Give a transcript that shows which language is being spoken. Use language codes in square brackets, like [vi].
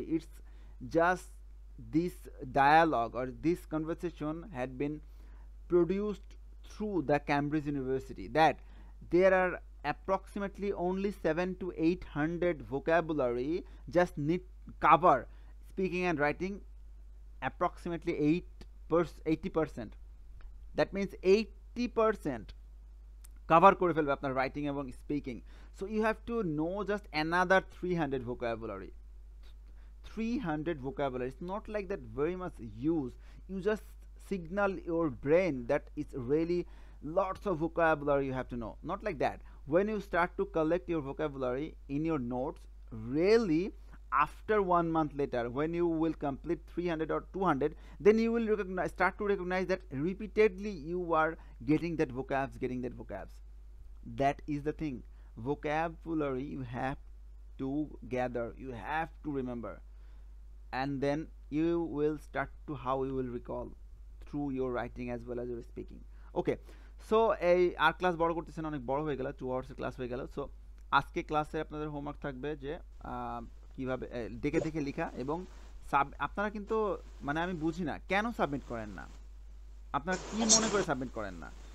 [en] It's just this dialogue or this conversation had been produced through the Cambridge University, that there are approximately only 700 to 800 vocabulary just need cover speaking and writing approximately 80%. That means 80% cover [bn] করে ফেলবে আপনার [en] Writing এবং speaking. So you have to know just another 300 vocabulary. 300 vocabulary, it's not like that very much use. You just signal your brain that it's really lots of vocabulary you have to know. Not like that. When you start to collect your vocabulary in your notes, really after 1 month later, when you will complete 300 or 200, then you will start to recognize that repeatedly you are getting that vocabs. That is the thing. Vocabulary you have to gather, you have to remember, and then you will start to how you will recall through your writing as well as your speaking. Okay, so [bn] এই আর class বড় করতেছেন, অনেক বড় হয়ে গেল, 2 আওয়ার্সের class হয়ে গেল। So আজকে ক্লাসে আপনাদের হোমওয়ার্ক থাকবে যে কিভাবে দেখে দেখে লেখা, এবং আপনারা কিন্তু মানে আমি বুঝি না কেন সাবমিট করেন না, আপনারা কি মনে করে সাবমিট করেন না।